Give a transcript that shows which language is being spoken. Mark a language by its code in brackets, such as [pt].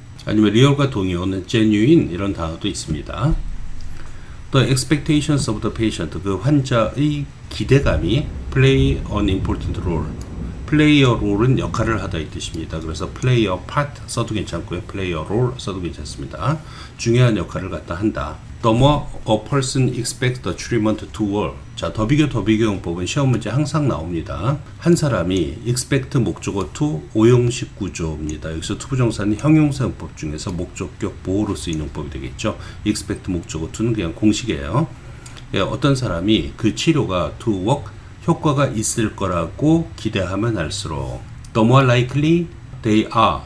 [ko] 아니면 real과 동의어는 genuine 이런 단어도 있습니다. [en] The expectations of the patient, [ko] 그 환자의 기대감이 [en] play an important role, [ko] 플레이어 롤은 역할을 하다 이 뜻입니다. 그래서 플레이어 파트 써도 괜찮고요. 플레이어 롤 써도 괜찮습니다. 중요한 역할을 갖다 한다. [en] The more a person expects the treatment to work. [ko] 자, 더비교 용법은 시험 문제 항상 나옵니다. 한 사람이 expect 목적어 to 오형식 구조입니다. 여기서 투부정사는 형용사 용법 중에서 목적격 보호로 쓰이는 용법이 되겠죠. expect 목적어 to는 그냥 공식이에요. 어떤 사람이 그 치료가 to work 효과가 있을 거라고 기대하면 할수록 [en] the more likely they are.